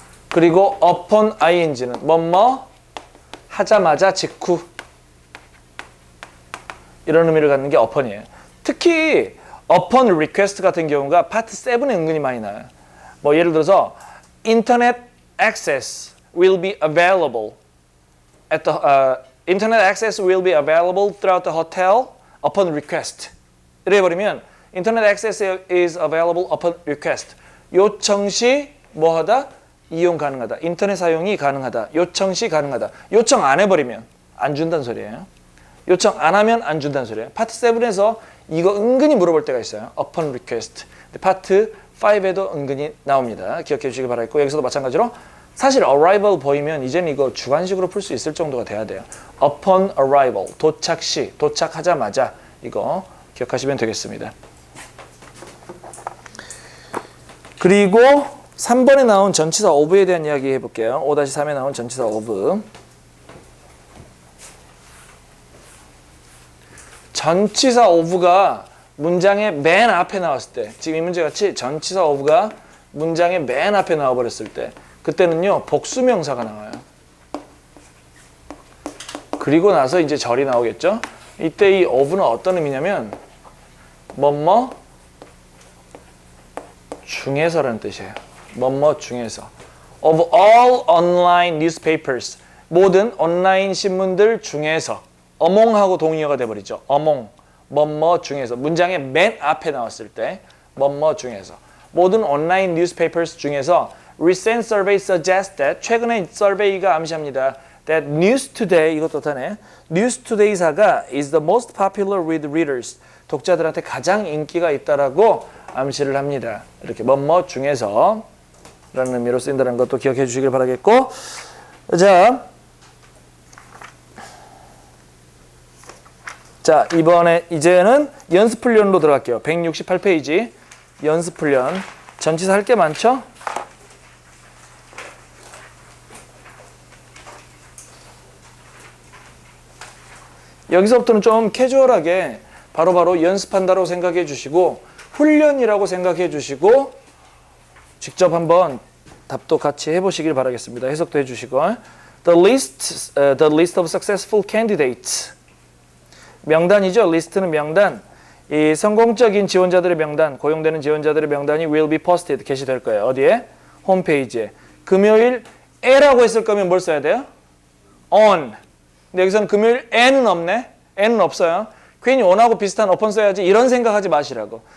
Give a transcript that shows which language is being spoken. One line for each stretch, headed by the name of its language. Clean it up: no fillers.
Korean: 그리고 upon ing는 뭐뭐 하자마자 직후 이런 의미를 갖는 게 upon이에요. 특히 upon request 같은 경우가 파트 7에 은근히 많이 나와요. 뭐 예를 들어서
English: internet access will be available at the internet access will be available throughout the hotel upon request.
Korean: 이래 버리면
English: internet access is available upon request.
Korean: 요청 시 뭐하다? 이용 가능하다. 인터넷 사용이 가능하다. 요청 시 가능하다. 요청 안 해버리면 안 준다는 소리예요. 요청 안 하면 안 준다는 소리예요. 파트 7에서 이거 은근히 물어볼 때가 있어요.
English: upon request.
Korean: 파트 5에도 은근히 나옵니다. 기억해 주시기 바라겠고 여기서도 마찬가지로 사실 arrival 보이면 이제는 이거 주관식으로 풀 수 있을 정도가 돼야 돼요.
English: upon arrival,
Korean: 도착 시, 도착하자마자 이거 기억하시면 되겠습니다. 그리고 3번에 나온 전치사 of에 대한 이야기 해볼게요. 5-3에 나온 전치사 of. 전치사 of가 문장의 맨 앞에 나왔을 때, 지금 이 문제같이 전치사 of가 문장의 맨 앞에 나와버렸을 때 그때는요 복수명사가 나와요. 그리고 나서 이제 절이 나오겠죠. 이때 이 of는 어떤 의미냐면 뭐뭐 중에서라는 뜻이에요. 뭐뭐 중에서.
English: Of all online newspapers.
Korean: 모든 온라인 신문들 중에서. among하고 동의어가 돼버리죠. among. 뭐뭐 중에서. 문장의 맨 앞에 나왔을 때 뭐뭐 중에서. 모든 온라인 newspapers 중에서
English: recent survey suggests that
Korean: 최근의 서베이가 암시합니다.
English: That News Today,
Korean: 이것도 다네.
English: News Today사가 is the most popular with readers.
Korean: 독자들한테 가장 인기가 있다라고 암시를 합니다. 이렇게 뭐뭐 중에서 라는 의미로 쓰인다는 것도 기억해 주시길 바라겠고 자 이번에 이제는 연습훈련으로 들어갈게요. 168페이지 연습훈련. 전치사 할 게 많죠? 여기서부터는 좀 캐주얼하게 바로바로 연습한다고 생각해 주시고 훈련이라고 생각해 주시고 직접 한번 답도 같이 해보시길 바라겠습니다. 해석도 해주시고
English: The list of successful candidates.
Korean: 명단이죠. 리스트는 명단. 이 성공적인 지원자들의 명단, 고용되는 지원자들의 명단이
English: will be posted,
Korean: 게시될 거예요. 어디에? 홈페이지에. 금요일에라고 했을 거면 뭘 써야 돼요?
English: on.
Korean: 근데 여기서는 금요일 에는 없네. 에는 없어요. 괜히 on하고 비슷한 upon 써야지 이런 생각하지 마시라고.